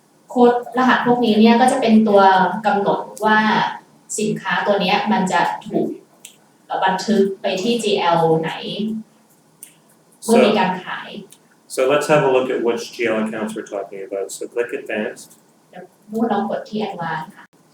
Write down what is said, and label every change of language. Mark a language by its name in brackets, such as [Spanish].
[Thai] โค้ดรหัสพวกนี้เนี่ยก็จะเป็นตัวกำหนดว่าสินค้าตัวนี้มันจะถูกบันทึกไปที่ GL ไหนเมื่อมีการขาย [English] So let's have a look at which GL accounts we're talking about. So click advanced. [Thai] เดี๋ยวพูดลองกดที่ advanced ค่ะ